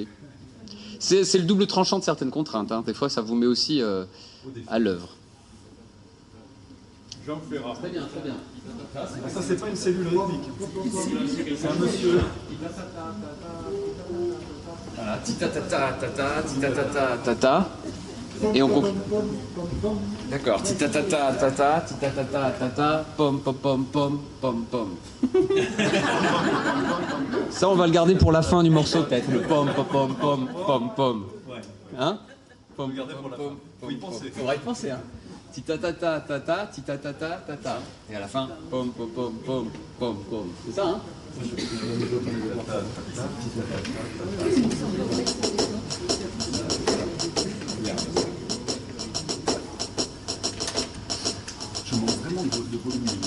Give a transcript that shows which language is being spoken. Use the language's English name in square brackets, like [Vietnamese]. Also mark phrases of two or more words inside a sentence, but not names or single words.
[French] C'est le double tranchant de certaines contraintes, hein. Des fois, ça vous met aussi à l'œuvre. Jean Ferrat. Très bien, très bien. Ça, c'est pas une cellule rythmique. C'est un monsieur. Voilà, tita-tata, tata, tita-tata, tata. Et on coupe. D'accord, tita-tata, tata, tita-tata, tata, pom, pom, pom, pom, pom, pom. Ça, on va le garder pour la fin du morceau, peut-être. Le pom, pom, pom, pom, pom, pom. Hein? Pom, pom, pom, pom. Faudra y penser, hein. Tita-tata, tata, tita-tata, tata. Et à la fin, pom, pom, pom, pom, pom, pom. C'est ça, hein? Je manque vraiment de volume.